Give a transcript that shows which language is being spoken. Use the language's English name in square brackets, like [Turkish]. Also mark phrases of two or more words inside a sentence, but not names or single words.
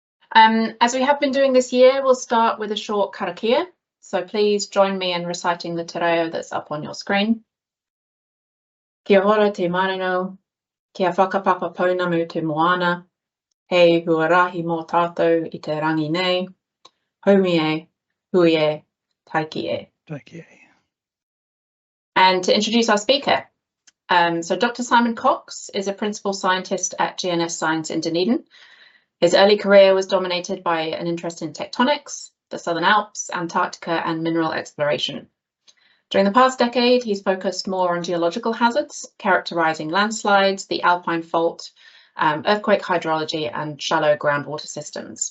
[English] As we have been doing this year, we'll start with a short karakia. So please join me in reciting the [Māori] te reo [English] that's up on your screen. [Māori] Kia ora te marino, kia whakapapa pounamu te moana, hei huarahi mō tātou I te rangi nei, haumi e, hui e, taiki e. Taiki e. [English] And to introduce our speaker, so Dr. Simon Cox is a principal scientist at GNS Science in Dunedin. His early career was dominated by an interest in tectonics, the Southern Alps, Antarctica, and mineral exploration. During the past decade, he's focused more on geological hazards, characterizing landslides, the alpine fault, earthquake hydrology, and shallow groundwater systems.